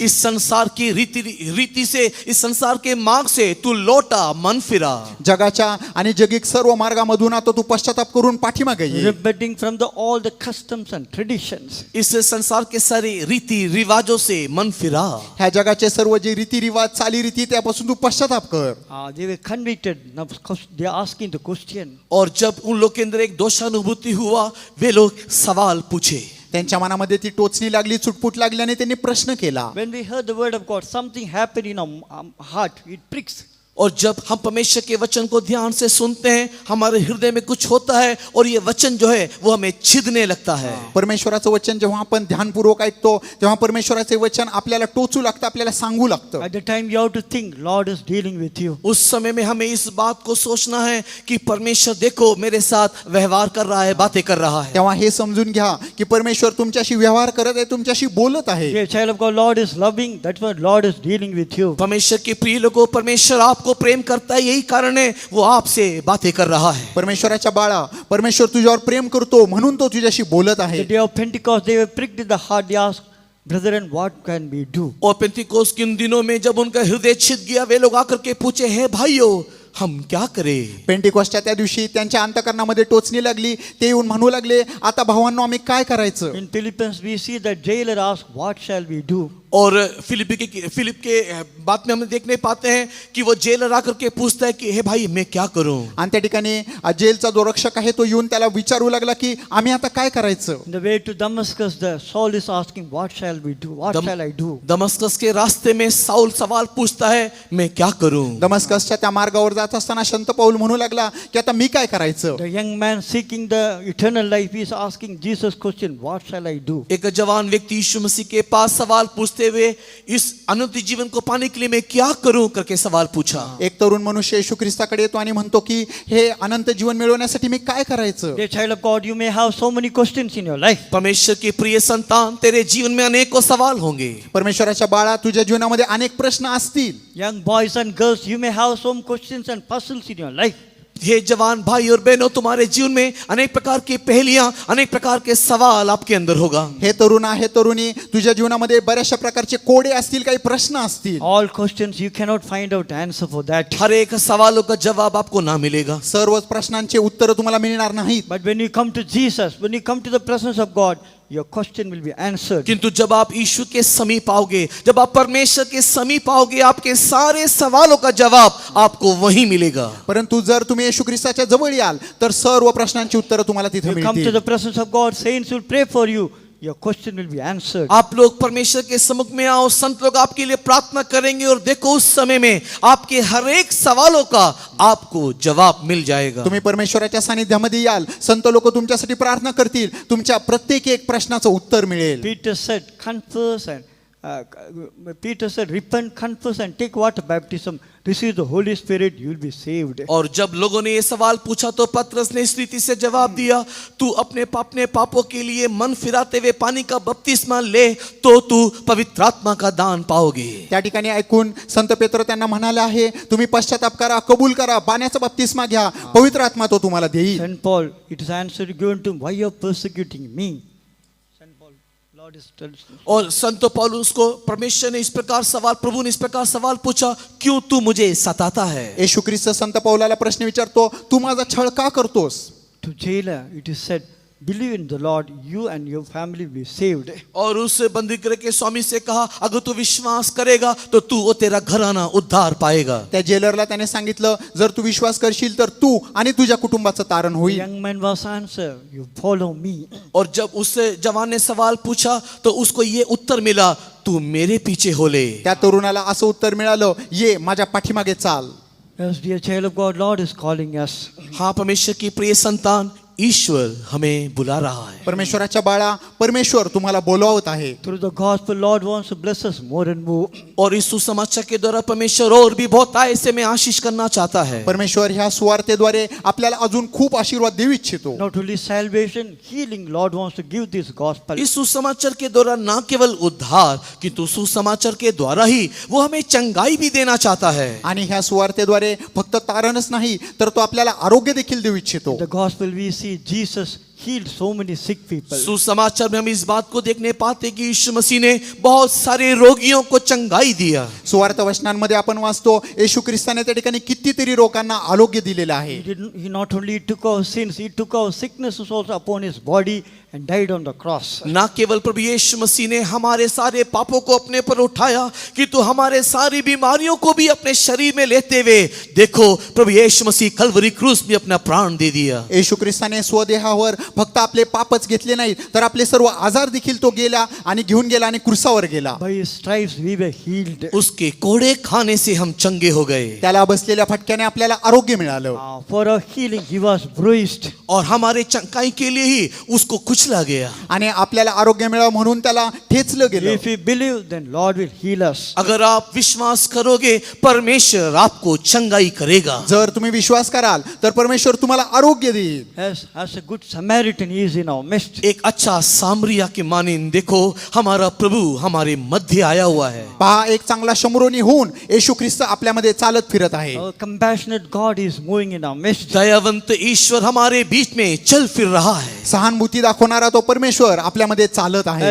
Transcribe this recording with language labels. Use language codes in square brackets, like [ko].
[hi] इस संसार की रीति से, इस संसार के मार्ग से तू लौटा, मन फिरा। [mr] जगाच्या आणि जगिक सर्व मार्गामधून आता तू पश्चाताप करून पाठीमागे ये. [en] Repenting from all the customs and traditions. [hi] इस संसार के सारे रीति रिवाजों से मन फिरा। [mr] ह्या जगाचे सर्व जे रीतिरिवाज चालीरीती त्यापासून तू पश्चाताप कर. [en] They were convicted. Now they are asking the question. [hi] और जब उन लोग के अंदर एक दोषानुभूति हुआ, वे लोग सवाल पूछे। [mr] त्यांच्या मनामध्ये ती टोचणी लागली, चुटपुट लागली आणि त्यांनी प्रश्न केला. [en] When we heard the word of God, something happened in our heart. It pricks. [hi] और जब हम परमेश्वर के वचन को ध्यान से सुनते हैं, हमारे हृदय में कुछ होता है और ये वचन जो है वो हमें छिदने लगता है। [mr] परमेश्वराचं वचन जेव्हा आपण ध्यानपूर्वक ऐकतो तेव्हा परमेश्वराचे वचन आपल्याला टोचू लागतं, आपल्याला सांगू लागतं. [en] At the time you have to think, Lord is dealing with you. [hi] उस समय में हमें इस बात को सोचना है कि परमेश्वर देखो मेरे साथ व्यवहार कर रहा है, बातें कर रहा है। [mr] तेव्हा हे समजून घ्या की परमेश्वर तुमच्याशी व्यवहार करत आहे, तुमच्याशी बोलत आहे. [en] Dear child of God, Lord is loving. That's why Lord is dealing with you. [hi] परमेश्वर के प्रिय लोगों, परमेश्वर आपको प्रेम करता है, यही कारण है वो आपसे बातें कर रहा है। [mr] परमेश्वराच्या बाळा, परमेश्वर तुझ्यावर प्रेम करतो म्हणून तो तुझ्याशी बोलत आहे. [en] The day of Pentecost, they were pricked in the heart. They asked, brethren, what can we do? [hi] और पेंतिकोस्त के उन दिनों में जब उनका हृदय छिद गया, वे लोग आकर के पूछे, हे भाइयों, हम क्या करें? [mr] पेंटिकॉस्टच्या त्या दिवशी त्यांच्या अंतःकरणामध्ये टोचणी लागली. ते येऊन म्हणू लागले, आता भावांनो आम्ही काय करायचं? [en] In Philippians, we see that jailer asked, what shall we do? [hi] और फिलिप के बात में हम देखने पाते हैं कि वो जेलर आकर के पूछता है कि हे भाई मैं क्या करूं? [mr] आणि त्या ठिकाणी जेलचा जो रक्षक आहे तो येऊन त्याला विचारू लागला की आम्ही आता काय करायचं? [en] On the way to Damascus, the Saul is asking, what shall we do? What shall I do? [hi] Damascus के रास्ते में साउल सवाल पूछता है, मैं क्या करूं? [mr] दमस्कसच्या त्या मार्गावर जात असताना संत पौल म्हणू लागला की आता मी काय करायचं? [en] The young man seeking the eternal life is asking Jesus question, what shall I do? [hi] एक जवान व्यक्ति यीशु मसीह के पास सवाल पूछते हुए, इस अनंत जीवन को पाने के लिए मैं क्या करूं करके सवाल पूछा। [mr] एक तरुण मनुष्य येशू ख्रिस्ताकडे येतो आणि म्हणतो की हे अनंत जीवन मिळवण्यासाठी मी काय करायचं? [en] Dear child of God, you may have so many questions in your life. [hi] परमेश्वर के प्रिय संतान, तेरे जीवन में अनेकों सवाल होंगे। [mr] परमेश्वराच्या बाळा, तुझ्या जीवनामध्ये अनेक प्रश्न असतील. [en] Young boys and girls, you may have some questions and puzzles in your life. [hi] हे जवान भाई और बहनों, तुम्हारे जीवन में अनेक प्रकार की पहेलियां, अनेक प्रकार के सवाल आपके अंदर होगा। [mr] हे तरुणा, हे तरुणी, तुझ्या जीवनामध्ये बऱ्याचशा प्रकारचे कोडे असतील, काही प्रश्न असतील. [en] All questions, you cannot find out answer for that. [hi] हर एक सवालों का जवाब आपको ना मिलेगा। [mr] सर्वच प्रश्नांचे उत्तर तुम्हाला मिळणार नाहीत. [en] But when you come to Jesus, when you come to the presence of God, your question will be answered. [hi] किंतु जब आप यीशु के समीप आओगे, जब आप परमेश्वर के समीप आओगे, आपके सारे सवालों का जवाब आपको वहीं मिलेगा। [mr] परंतु जर तुम्ही येशू ख्रिस्ताच्या जवळ याल तर सर्व प्रश्नांची उत्तरं तुम्हाला तिथे [en] You come to [mr] मिळतील. [en] the presence of God, saints will pray for you. Your question will be answered. [hi] आप लोग परमेश्वर के सम्मुख में आओ, संत लोग आपके लिए प्रार्थना करेंगे और देखो उस समय में आपके हर एक सवालों का आपको जवाब मिल जाएगा। [mr] तुम्ही परमेश्वराच्या सानिध्यामध्ये याल, संत लोक तुमच्यासाठी प्रार्थना करतील, तुमच्या प्रत्येक एक प्रश्नाचं उत्तर मिळेल. [en] Peter said, confess and Peter said, repent, confess, and take water baptism. Receive the Holy Spirit, you will be saved. [hi] और जब लोगों ने ये सवाल पूछा तो पतरस ने इस रीति से जवाब दिया, तू अपने पापों के लिए मन फिराते हुए पानी का बपतिस्मा ले तो तू पवित्र आत्मा का दान पाओगे. [mr] त्या ठिकाणी ऐकून संत पेत्र त्यांना म्हणाले आहे, तुम्ही पश्चाताप करा, कबूल करा, पाण्याचा बप्तिस्मा घ्या, पवित्र आत्मा तो तुम्हाला देईल. [en] St. Paul, it is answer given to him, why you are persecuting me? St. Paul, Lord is telling. [hi] और संत पौलुस को परमेश्वर ने इस प्रकार सवाल, प्रभु ने इस प्रकार सवाल पूछा, क्यों तू मुझे सताता है. [mr] येशू ख्रिस्त संत पौलाला प्रश्न विचारतो, तू माझा छळ का करतोस. [en] To jailer, it is said, believe in the Lord, you and your family will be saved. [hi] और उस बंदीगृह के स्वामी से कहा, अगर तू विश्वास करेगा तो तू और तेरा घराना उद्धार पाएगा. [mr] त्या जेलरला त्याने सांगितलं, जर तू विश्वास करशील तर तू आणि तुझ्या कुटुंबाचं तारण [en] The [mr] होईल. [en] young man was answered, you follow me. [hi] और जब उस जवान ने सवाल पूछा तो उसको ये उत्तर मिला, तू मेरे पीछे हो ले. [mr] त्या तरुणाला असं उत्तर मिळालं, ये माझ्या पाठीमागे चाल. [en] Yes, dear child of God, Lord is calling us. [hi] हाँ परमेश्वर की प्रिय संतान, ईश्वर हमें बुला रहा है. [mr] परमेश्वराच्या बाळा, परमेश्वर तुम्हाला बोलावत आहे. [en] Through the gospel, Lord wants to bless us more and more. [hi] और इस सुसमाचार के द्वारा परमेश्वर और भी बहुत ऐसे में आशीष करना चाहता है. [mr] परमेश्वर ह्या सुवार्तेद्वारे आपल्याला अजून खूप आशीर्वाद देऊ इच्छितो. [en] Not only salvation, healing, Lord wants to give this gospel. [hi] इस सुसमाचार के द्वारा न केवल उद्धार किंतु सुसमाचार के द्वारा ही वो हमें चंगाई भी देना चाहता है. [mr] आणि ह्या सुवार्तेद्वारे फक्त तारणच नाही तर तो आपल्याला आरोग्य देखील देऊ इच्छितो. [en] The gospel we see Jesus healed so many sick people. [hi] सुसमाचार में हम इस बात को देखने पाते कि यीशु मसीह ने बहुत सारे रोगियों को चंगाई दिया. [mr] सुवार्त वचनांमध्ये आपण वाचतो, येशू ख्रिस्ताने त्या ठिकाणी कितीतरी लोकांना आरोग्य दिलेलं आहे. [en] He not only took our sins, he took our sicknesses also upon his body and died on the cross. [hi] ना केवल प्रभु यीशु मसीह ने हमारे सारे पापों को अपने पर उठाया किंतु हमारे सारी बीमारियों को भी अपने शरीर में लेते हुए देखो प्रभु यीशु मसीह कल्वरी क्रूस में अपना प्राण दे दिया. [mr] येशू ख्रिस्ताने स्वदेहावर फक्त आपले पापच घेतले नाहीत तर आपले सर्व आजार देखील तो गेला आणि घेऊन गेला आणि क्रूसावर गेला. [en] By his stripes we were healed. [hi] उसके कोड़े खाने से हम चंगे हो गए. [mr] त्याला बसलेल्या फटक्याने आपल्याला आरोग्य मिळालं. [en] For our healing he was bruised. [hi] और हमारे चंगाई के लिए ही उसको कुचला गया. [mr] आणि आपल्याला आरोग्य मिळावं म्हणून त्याला ठेचलं गेलं. [en] If we believe, then Lord will heal us. [hi] अगर आप विश्वास करोगे परमेश्वर आपको चंगाई करेगा. [mr] जर तुम्ही विश्वास कराल तर परमेश्वर तुम्हाला आरोग्य देईल. [en] As a good Samaritan he is in our midst. [hi] एक अच्छा सामरिया के मानिंद देखो हमारा प्रभु हमारे मध्य आया हुआ है. [mr] पहा, एक चांगला शमरोनी होऊन येशू ख्रिस्त आपल्यामध्ये चालत फिरत आहे. [en] Our compassionate God is moving in our midst. [hi] दयावंत ईश्वर हमारे बीच में चल फिर रहा है. [mr] सहानुभूती दाखवणारा तो परमेश्वर आपल्यामध्ये चालत आहे.